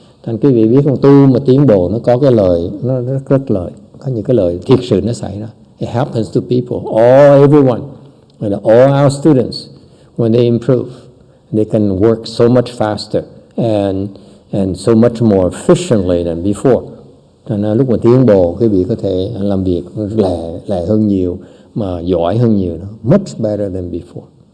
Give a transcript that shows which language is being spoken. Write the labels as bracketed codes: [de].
[vi] Thành quý vị biết con tu mà tiến bộ nó có cái lợi, nó rất lợi, có những cái lợi thiệt sự nó xảy ra. [en] It happens to people, everyone, all our students, when they improve, they can work so much faster and so much more efficiently than before. [vi] Thành lúc mà tiến bộ, quý vị có thể làm việc lẹ hơn nhiều, mà giỏi hơn nhiều, [en] much better than before.